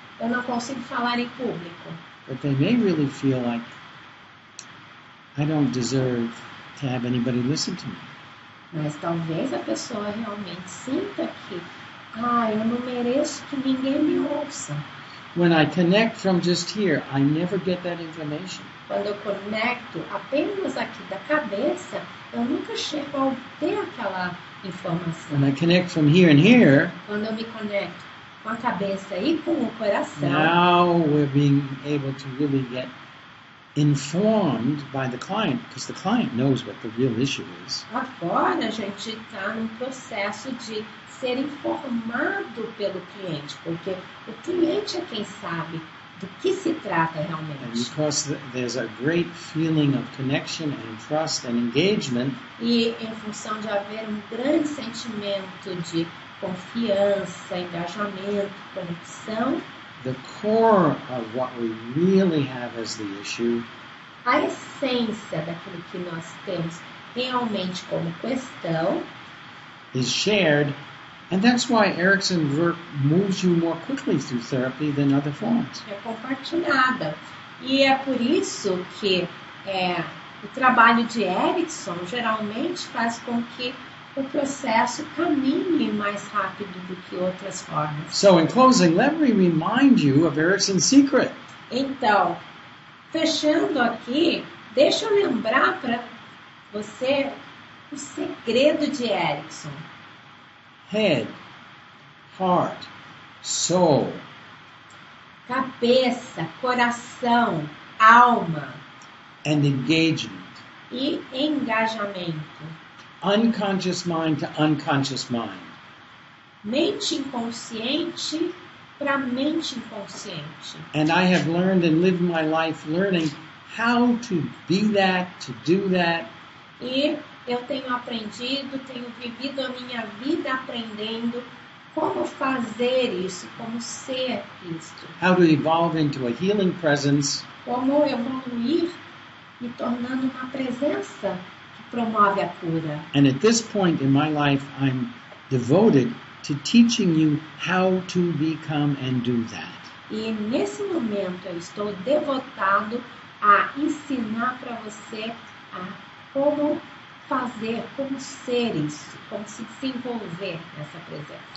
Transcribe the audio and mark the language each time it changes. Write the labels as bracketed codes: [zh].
[pt] Eu não consigo falar em público. [en] But they may really feel like, I don't deserve to have anybody listen to me. [pt] Mas talvez a pessoa realmente sinta que, eu não mereço que ninguém me ouça. [en] When I connect from just here, I never get that information. [pt] Quando eu conecto apenas aqui da cabeça, eu nunca chego a obter aquela informação. [en] When I connect from here and here, [pt] Quando eu me conecto com a cabeça e com o coração, [en] now we're being able to really get informed by the client, because the client knows what the real issue is. [pt] Agora a gente está num processo de ser informado pelo cliente, porque o cliente é quem sabe do que se trata [en] And [pt] realmente. [en] because there's a great feeling of connection and trust and engagement, [pt] E em função de haver um grande sentimento de confiança, engajamento, conexão, [en] the core of what we really have as the issue [pt] a essência daquilo que nós temos realmente como questão [en] is shared. And that's why Erickson's work moves you more quickly through therapy than other forms. [pt] é compartilhada. E é por isso que o trabalho de Erickson geralmente faz com que o processo caminhe mais rápido do que outras formas. [en] So in closing, let me remind you of Erickson's secret. [pt] Então, fechando aqui, deixa eu lembrar para você o segredo de Erickson. [en] Head, heart, soul, [pt] Cabeça, coração, alma [en] and engagement. [pt] e engajamento. [en] Unconscious mind to unconscious mind. [pt] Mente inconsciente para mente inconsciente. [en] And I have learned and lived my life learning how to be that, to do that, [pt] E eu tenho aprendido, tenho vivido a minha vida aprendendo como fazer isso, como ser isto, [en] how to evolve into a healing presence, [pt] como evoluir, me tornando uma presença que promove a cura. [en] and at this point in my life, I'm devoted to teaching you how to become and do that. [pt] E nesse momento eu estou devotado a ensinar para você a como fazer, como ser isso, como se desenvolver nessa presença.